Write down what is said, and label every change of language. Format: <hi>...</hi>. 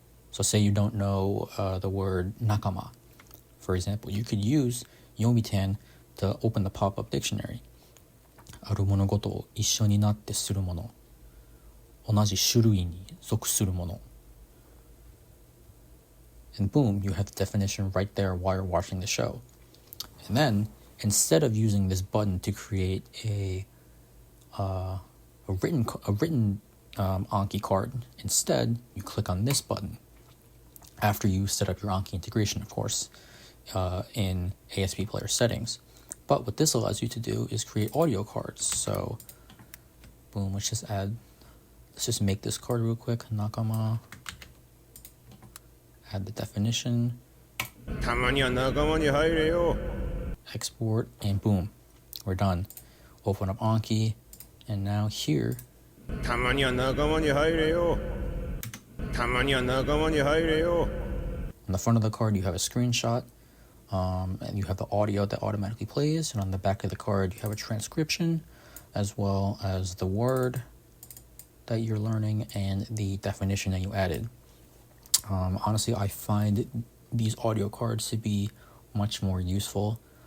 <en>So say you don't know the word nakama, for example. You could use Yomitan to open the pop-up dictionary.</en> <ja>ある物事を一緒になってするもの。同じ種類に属するもの.</ja> <en>And boom, you have the definition right there while you're watching the show. And then, instead of using this button to create a written Anki card, instead you click on this button after you set up your Anki integration, of course, in ASB Player settings. But what this allows you to do is create audio cards. So, boom, let's just make this card real quick. Nakama. Add the definition.</en> <ja>たまには仲間に入れよ.</ja> <en>Export, and boom, we're done. Open up Anki, and now here.</en> <ja>たまには仲間に入れよ.たまには仲間に入れよ.</ja> <en>On the front of the card, you have a screenshot, and you have the audio that automatically plays, and on the back of the card, you have a transcription, as well as the word that you're learning and the definition that you added. Honestly, I find these audio cards to be much more useful.</en>